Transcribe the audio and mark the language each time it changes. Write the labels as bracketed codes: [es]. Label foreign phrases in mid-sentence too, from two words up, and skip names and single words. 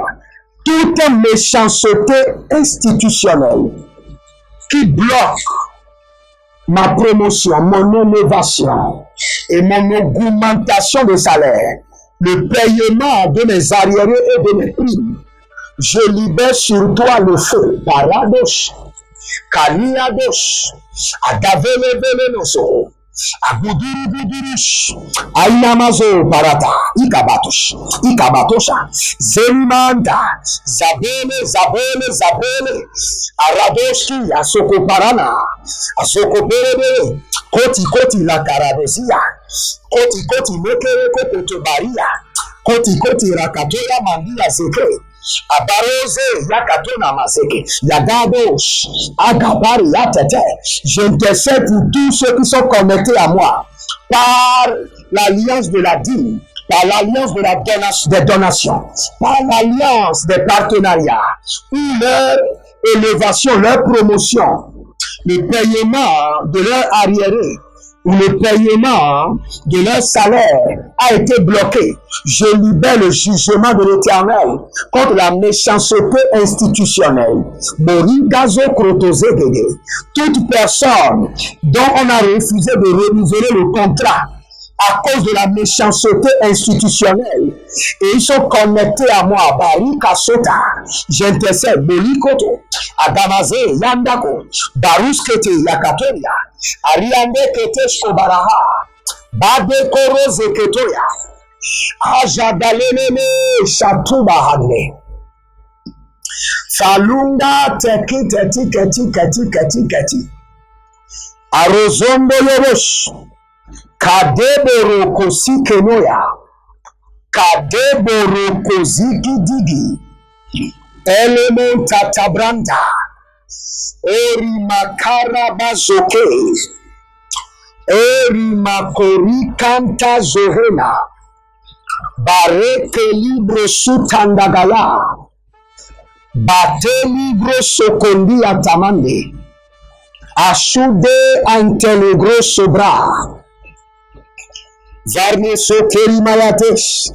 [fr] Toute méchanceté institutionnelle qui bloque ma promotion, mon élévation et mon augmentation de salaire, le paiement de mes arriérés et de mes primes, je libère sur toi le feu. Paradosh, Kaliadosh, Adavele Velenoso, Agudurush, Ainamazo Barata, Ikabatush, Ikabatosha, Zelimanda, Zabele, Aradoshi, Asoko Parana, Asoko Perebe, Koti la Caradosia, Koti Mekere Kotobaria, Koti Rakatoya Mandia Zeke. Abarose yakatona maseke yagados agabari yatete. J'intercède pour tous ceux qui sont connectés à moi par l'alliance de la dîme, par l'alliance de la donation, des donations, par l'alliance des partenariats, ou leur élévation, leur promotion, le paiement de leur arriéré ou le paiement de leur salaire a été bloqué. Je libère le jugement de l'Éternel contre la méchanceté institutionnelle. Toute personne dont on a refusé de renouveler le contrat à cause de la méchanceté institutionnelle, et ils sont connectés à moi. Barika Sota, j'intercède Bolikoto, Adamaze, Yandako, Baruskete, Yakatoria, Ariande Kete Shobaraha, Badekoro Zeketoya, Ajadalele, Shatubahane, Falunga, Teki, Arozombo Yorosh, Kadeboro kosi kenoya, kadeboro kozigi digi, elementa tabranda, eri makara bazoke, eri makori kanta zohena, bareke libro sutandagaya, bate libro sokondi atamande, ashude antelegro sobra, Varne sokeri mayatesh.